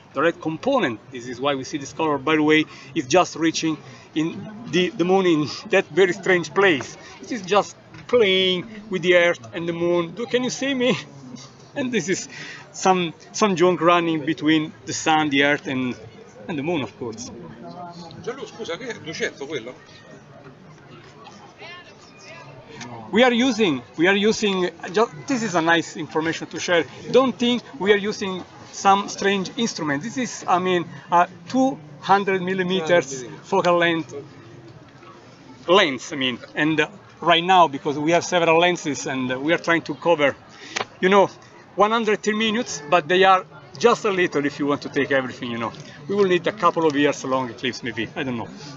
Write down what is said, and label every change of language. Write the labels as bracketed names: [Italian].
[English] The red component, this is why we see this color, by the way, is just reaching in the moon in that very strange place. It is just playing with the Earth and the moon. Can you see me? And this is some junk running between the sun, the Earth, and the moon, of course. [Italian] Gianlu, scusa, che è 200 quello? [English] We are using this is a nice information to share. Don't think we are using some strange instrument. This is, I mean, a 200 millimeters focal length lens, I mean, and right now, because we have several lenses and we are trying to cover, 110 minutes, but they are just a little if you want to take everything, We will need a couple of years long eclipse, maybe, I don't know.